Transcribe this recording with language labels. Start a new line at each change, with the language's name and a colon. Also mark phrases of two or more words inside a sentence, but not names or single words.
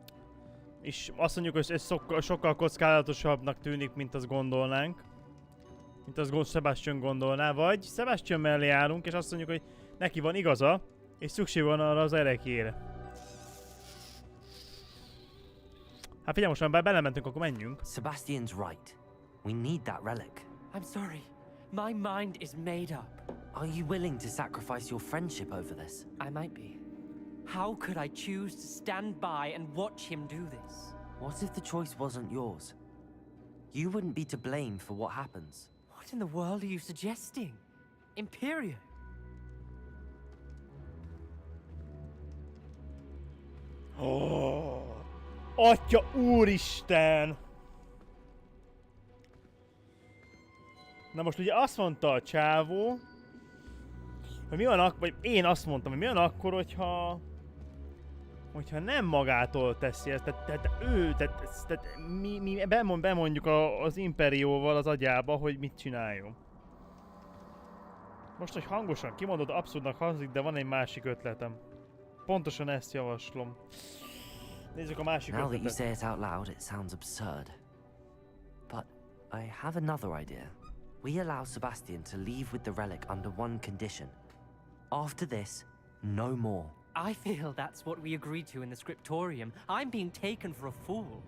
Hungarian: És azt mondjuk, hogy ez sokkal kockázatosabbnak tűnik, mint azt gondolnánk. Mint azt Sebastian gondolná, vagy Sebastian mellé állunk, és azt mondjuk, hogy neki van igaza, és szükség van arra az erekjére. Hát figyelj, most már belementünk, akkor menjünk.
English: Sebastian's right. We need that relic. I'm sorry. My mind is made up. Are you willing to sacrifice your friendship over this? I might be. How could I choose to stand by and watch him do this? What if the choice wasn't yours? You wouldn't be to blame for what happens. What in the world are you suggesting? Imperium?
Hungarian: Oh, Atya úristen! Na most ugye azt mondta a csávó, hogy mi van akkor, vagy én azt mondtam, hogy mi van akkor, hogyha nem magától teszi ezt, tehát mi bemondjuk az Imperióval az agyába, hogy mit csináljon. Most, hogy hangosan kimondod, abszurdnak hangzik, de van egy másik ötletem. Pontosan ezt javaslom. Nézzük a másik
English: Now that you
Hungarian: ötletet.
English: say it out loud, it sounds absurd. But I have another idea. We allow Sebastian to leave with the relic under one condition. After this, no more. I feel that's what we agreed to in the scriptorium. I'm being taken for a fool.